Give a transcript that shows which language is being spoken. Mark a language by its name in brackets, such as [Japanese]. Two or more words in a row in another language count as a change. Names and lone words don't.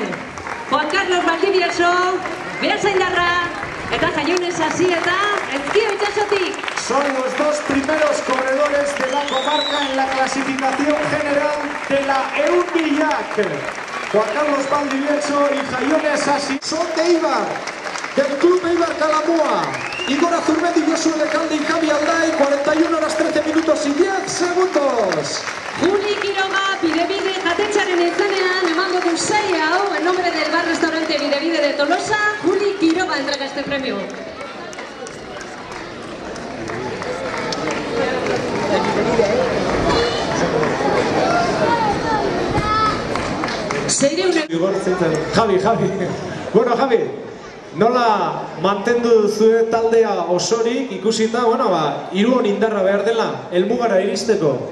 [Basque] Juan Carlos Valdivieso, Beasaindarra eta Jaiones Hasi eta Ezkio itxasotik. [Spanish] Son los dos primeros corredores de la comarca en la clasificación general de la EUNVILLAC. Juan Carlos Valdivieso y Jaiones Hasi son de Eibar, del club Eibar Calamua. Igor Azurmendi, Josu Lecalde y Javi Alday, 41 horas 13 minutos y 10 segundos. [Basque] Juli Quiroga, Bidebide jatetxaren izenean emango du sei hau, [Spanish] en nombre del bar restaurante Bidebide de Tolosa, Juli Quiroga entrega este premio. [Basque] Javi. Bueno, Javi, nola mantendu zure taldea osorik ikusita, Irun indarra behar dela, helmugara iristeko?